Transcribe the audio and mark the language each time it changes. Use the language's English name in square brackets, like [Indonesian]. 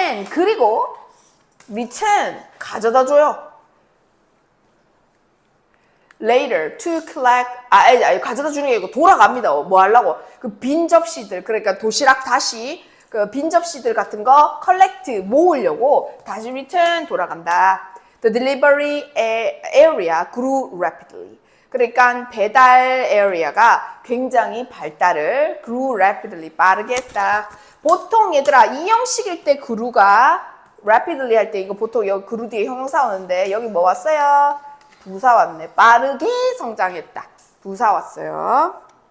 [Korean] 그리고 return, 가져다 줘요. later to collect, 가져다 주는 게 아니고 돌아갑니다. 뭐 하려고? 그 빈 접시들, 그러니까 도시락 다시 그 빈 접시들 같은 거 collect, 모으려고 다시 return, 돌아간다. [English] The delivery area grew rapidly. [Korean] 그러니까 배달 에리아가 굉장히 발달을 [English] grew rapidly, [Korean] 빠르게 했다. 보통 얘들아 이 형식일 때 grew가 rapidly 할 때 이거 보통 여기 grew 뒤에 형용사 오는데, 여기 뭐 왔어요? 부사 왔네. 빠르게 성장했다. 부사 왔어요.